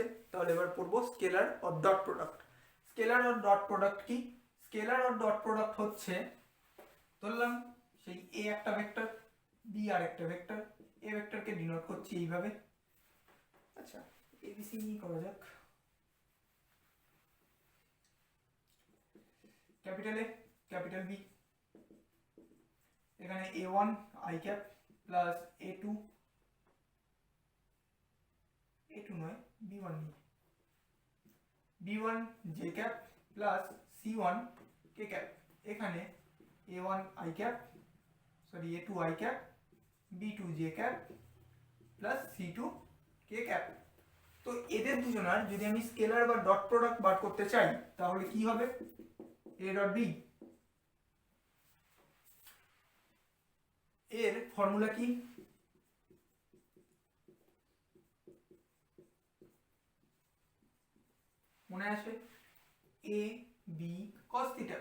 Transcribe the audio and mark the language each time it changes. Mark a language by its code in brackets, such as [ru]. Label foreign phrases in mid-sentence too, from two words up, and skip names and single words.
[bn] তাহলে এবার পড়বো স্কেলার আর [en] dot product. [bn] স্কেলার আর [en] dot product [bn] কি, স্কেলার আর [en] dot product [bn] হচ্ছে, ধরলাম সেই এ একটা ভেক্টর, বি আর একটা ভেক্টর, এ ভেক্টরকে ডিনোট করছি এইভাবে। আচ্ছা, এবিসি করা যাক। [en] capital A, capital B, [bn] এখানে [en] a1 i cap plus a2 [bn] নয় b1 নি, [en] b1 j cap plus c1 k cap, [bn] এখানে [en] a1 i cap sorry a2 i cap b2 j cap plus c2 k cap. [bn] তো এদের দুজনার যদি আমি স্কেলার বা [en] dot product [bn] বার করতে চাই তাহলে কি হবে, [en] a dot b [bn] এর ফর্মুলা কি, মনে আছে, [en] A B cos theta.